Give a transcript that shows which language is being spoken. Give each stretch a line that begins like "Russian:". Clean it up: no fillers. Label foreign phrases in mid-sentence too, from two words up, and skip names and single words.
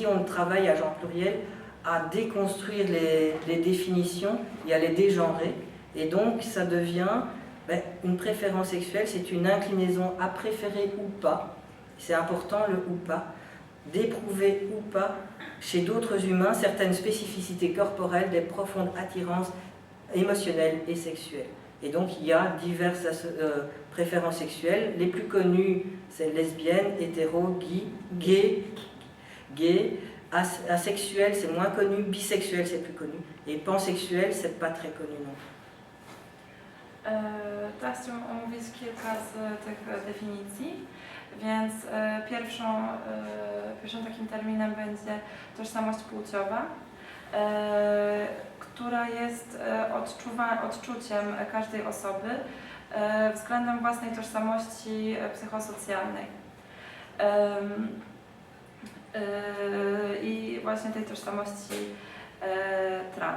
French: on travaille à genre pluriel à déconstruire les définitions et à les dégenrer, et donc ça devient une préférence sexuelle, c'est une inclinaison à préférer ou pas, c'est important le ou pas, d'éprouver ou pas chez d'autres humains certaines spécificités corporelles, des profondes attirances émotionnelles et sexuelles. Et donc il y a diverses préférences sexuelles. Les plus connues, c'est lesbienne, hétéro, gay, asexuel, c'est moins connu, bisexuel, c'est plus connu, et pansexuel, c'est pas très connu non plus.
Polish: Teraz chciałam omówić kilka z tych definicji, więc pierwszym takim terminem będzie tożsamość płciowa, która jest odczuciem każdej osoby względem własnej tożsamości psychosocjalnej i właśnie tej tożsamości trans.